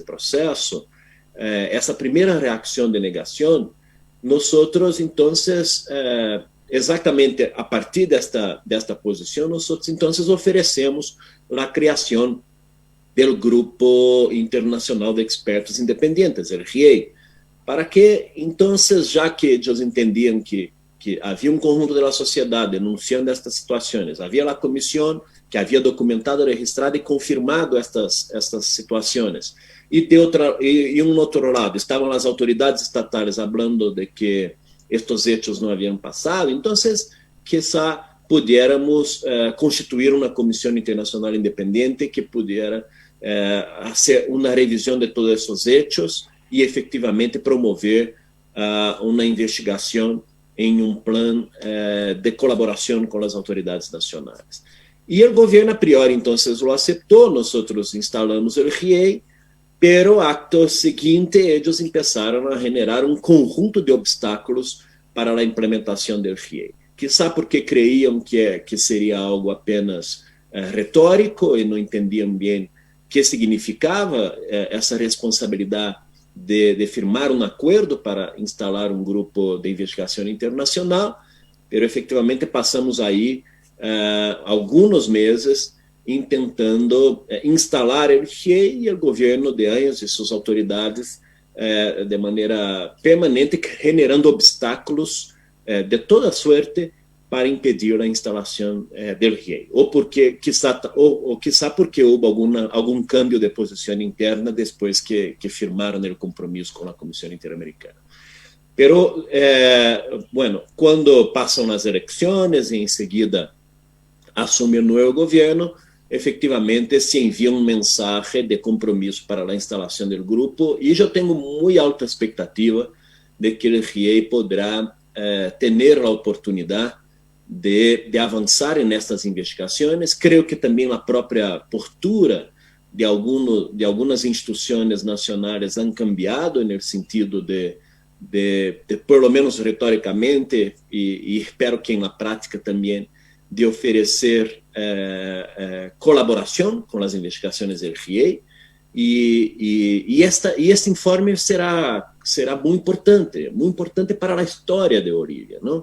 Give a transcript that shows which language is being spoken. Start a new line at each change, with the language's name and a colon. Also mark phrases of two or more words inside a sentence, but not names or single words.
Spanish: proceso, esa primera reacción de negación, nosotros entonces, exactamente a partir de esta posición, nosotros entonces ofrecemos la creación del Grupo Internacional de Expertos Independientes, el GIEI, para que entonces, ya que ellos entendían que
Portuguese: havia um conjunto da sociedade denunciando estas situações, havia a comissão que havia documentado, registrado e confirmado estas situações, e outro lado estavam as autoridades estatais falando de que estes hechos não haviam passado. Então,
Spanish: quizá pudiéramos constituir
Portuguese: uma comissão internacional independente que pudiera fazer uma revisão de todos esses hechos e efetivamente promover uma investigação em um plano de colaboração com as autoridades nacionais. E o governo, a priori, então, lo aceitou, nós instalamos o GIEI, pero acto seguinte, eles começaram a generar um conjunto de obstáculos para a implementação do GIEI. Quizá porque creiam que seria algo apenas retórico e não entendiam bem o que significava essa responsabilidade de firmar um acordo para instalar um grupo de investigação internacional,
Spanish: pero efectivamente
Portuguese: passamos aí alguns meses tentando instalar o GIEI e o governo de anos e suas autoridades de maneira permanente generando obstáculos de toda suerte para impedir a instalação do GIEI, ou quizá porque houve algum cambio de posição interna depois que firmaram o compromisso com a Comissão Interamericana.
Spanish: Pero, bueno,
Portuguese: quando passam as eleições e em seguida assume o novo governo, efectivamente se envia mensagem de compromisso para a instalação do grupo, e eu tenho muito alta expectativa de que o GIEI poderá ter a oportunidade de avançar nestas investigações. Creio que também a própria postura de algumas instituições nacionais
Spanish: han cambiado
Portuguese: no sentido de
Spanish: por lo menos
Portuguese: retoricamente, e espero que na prática também, de oferecer colaboração com as investigações do GIEI, e este informe será muito importante para a história de Bolívia, não?